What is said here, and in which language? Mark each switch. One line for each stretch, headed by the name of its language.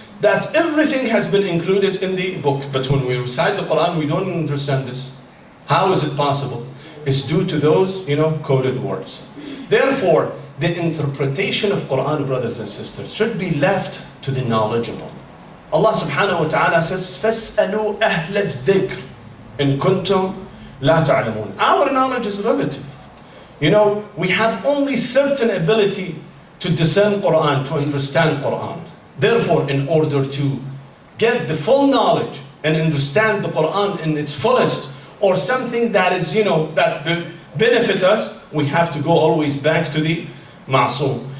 English: That everything has been included in the book, but when we recite the Quran, we don't understand this. How is it possible? It's due to those, coded words. Therefore, the interpretation of Quran, brothers and sisters, should be left to the knowledgeable. Allah subhanahu wa ta'ala says,
Arabic: فَاسْأَلُوا أَهْلَ الذِّكْرِ إِن كُنْتُمْ لَا تَعْلَمُونَ.
English: Our knowledge is relative. You know, we have only certain ability to discern Quran, to understand Quran. Therefore, in order to get the full knowledge and understand the Quran in its fullest, or something that is, that benefit us, we have to go always back to the Ma'soom.